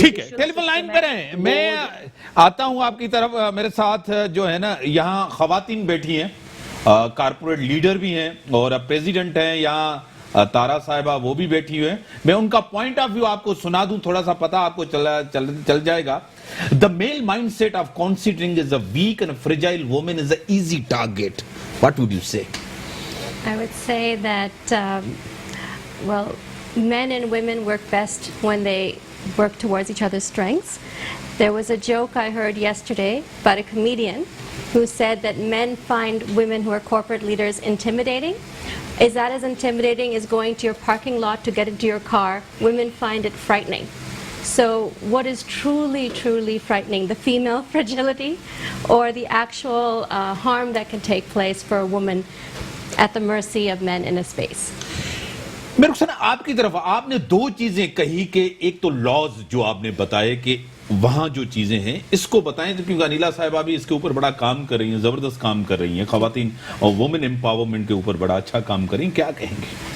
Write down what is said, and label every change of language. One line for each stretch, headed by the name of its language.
Urdu: ٹھیک ہے, ٹیلی phone line پر ہیں. میں آتا ہوں آپ کی طرف. میرے ساتھ جو ہے نا یہاں خواتین بیٹھی ہیں, کارپوریٹ لیڈر بھی ہیں اور پریزیڈنٹ ہیں یہاں تارا صاحبہ, وہ بھی بیٹھی ہوئے ہیں. میں ان کا پوائنٹ آف ویو آپ کو سنا دوں, تھوڑا سا پتہ آپ کو چل جائے گا.
English: The male mindset of considering as a weak and fragile woman is an easy target. What would you say? I would say that, well, men and women work best when they work towards each other's strengths. There was a joke I heard yesterday about a comedian who said that men find women who are corporate leaders intimidating. Is that as intimidating as going to your parking lot to get into your car? Women find it frightening. So what is truly, truly frightening, the female fragility or the actual harm that can take place for a woman at the mercy of men in a space?
Urdu: میرے رخسانہ آپ کی طرف آپ نے دو چیزیں کہی کہ ایک تو لاز جو آپ نے بتائے کہ وہاں جو چیزیں ہیں اس کو بتائیں, کیونکہ انیلا صاحبہ بھی اس کے اوپر بڑا کام کر رہی ہیں, زبردست کام کر رہی ہیں, خواتین اور وومن امپاورمنٹ کے اوپر بڑا اچھا کام کر رہی ہیں. کیا کہیں گے؟